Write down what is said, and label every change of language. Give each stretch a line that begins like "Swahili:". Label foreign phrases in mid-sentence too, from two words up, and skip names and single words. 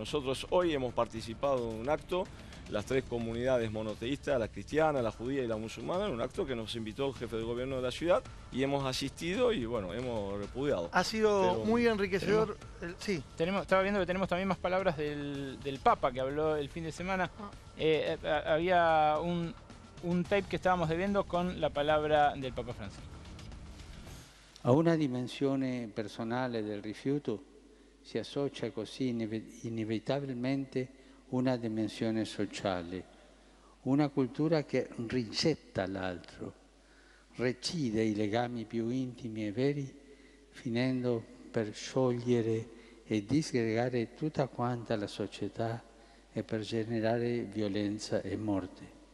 Spanish: Nosotros hoy hemos participado en un acto, las 3 comunidades monoteístas, la cristiana, la judía y la musulmana, en un acto que nos invitó el jefe de gobierno de la ciudad y hemos asistido y bueno, hemos repudiado. Ha sido muy enriquecedor. Sí. Estaba viendo que tenemos también más palabras del Papa que habló el fin de semana. Había un tape que estábamos debiendo con la palabra del Papa Francisco.
Italian: A una dimensione personale del rifiuto si associa così inevitabilmente una dimensione sociale, una cultura che rigetta l'altro, recide i legami più intimi e veri, finendo per sciogliere e disgregare tutta quanta la società e per generare violenza e morte.